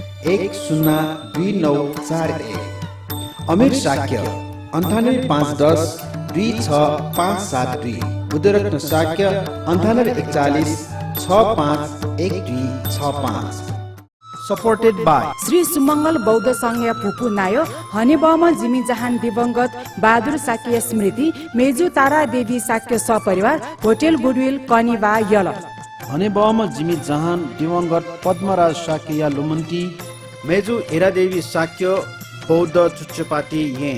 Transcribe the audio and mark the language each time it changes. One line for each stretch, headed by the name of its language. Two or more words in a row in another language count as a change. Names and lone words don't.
Newari: 102941 अमीर शाक्य 98 510 26572 बुद्धरत्न शाक्य 98 41 651265
English: supported by
Newari: श्री सुमंगल बौद्ध संघ पुपु नायो हनेबामा जिमी जहान दिवंगत बहादुर साक्य स्मृति मेजु तारा देवी साक्य सपरिवार होटल गुडविल कनिवा यल हनेबामा जिमी जहान दिवंगत पद्मराज साक्य या लुमन्ती मेजु हेरादेवी साक्य बौद्ध चुच्चपाटी ये